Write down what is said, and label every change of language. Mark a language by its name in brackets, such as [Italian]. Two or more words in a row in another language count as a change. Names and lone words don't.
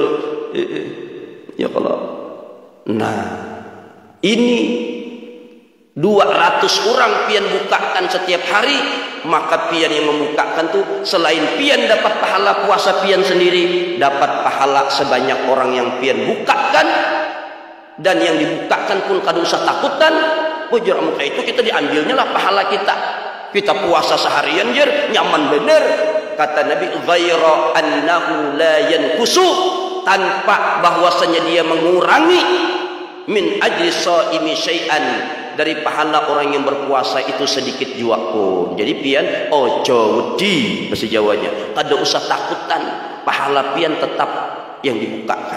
[Banjar] Ya kalau, nah ini 200 orang pian bukakan setiap hari, maka pian yang membukakan tuh selain pian dapat pahala puasa pian sendiri, dapat pahala sebanyak orang yang pian bukakan, dan yang dibukakan pun kada usah takutan. Ujar muka itu kita diambilnya lah pahala kita. Kita puasa seharian jer nyaman bener. [Indonesian] Kata Nabi, [Arabic] غير أنه لا ينقص, [Indonesian] tanpa bahwasanya dia mengurangi [Arabic] من أجل صائمه شيئا, [Indonesian] dari pahala orang yang berpuasa itu sedikit jua pun. [Banjar] Jadi pian [Javanese] ojo wedi [Banjar] bahasa Jawanya, kada usah takutan, pahala pian tetap yang dibukakan.